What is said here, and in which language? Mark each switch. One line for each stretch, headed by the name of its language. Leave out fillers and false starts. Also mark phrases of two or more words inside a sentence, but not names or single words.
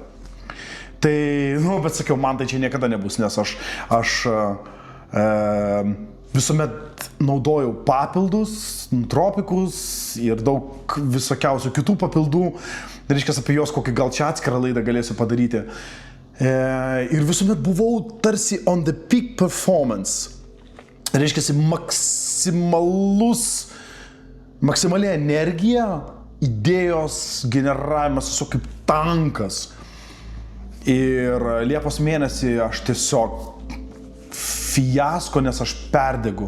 Lithuanian: Tai, bet sakiau, man tai čia niekada nebus, nes aš visuomet naudojau papildus, nootropikus ir daug visokiausių kitų papildų. Reiškia, apie juos kokį gal čia atskirą laidą galėsiu padaryti. Ir visuomet buvau tarsi
English: on the peak performance.
Lithuanian: Reiškia, maksimali energija, idėjos generavimas tiesiog kaip tankas. Ir Liepos mėnesį aš tiesiog fiasko, nes aš perdegu.